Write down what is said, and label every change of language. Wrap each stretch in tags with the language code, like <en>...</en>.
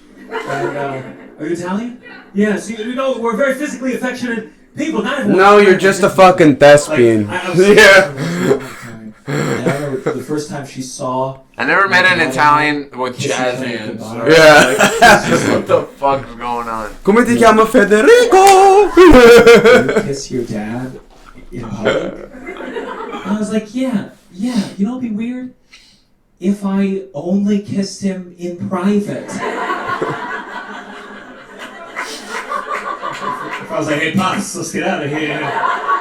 <en>And, are you Italian? Yeah, so you know, we're very physically affectionate people. Not everyone. No, you're just a fucking thespian. The first time she saw. I never met an Italian with jazz hands. Yeah. What the fuck is going on?</en> <it>Come ti chiama Federico?</it> <en>You kiss your dad in public? And I was like, yeah. You know what'd be weird? If I only kissed him in private. If I was like, hey, Pops, let's get out of here.</en>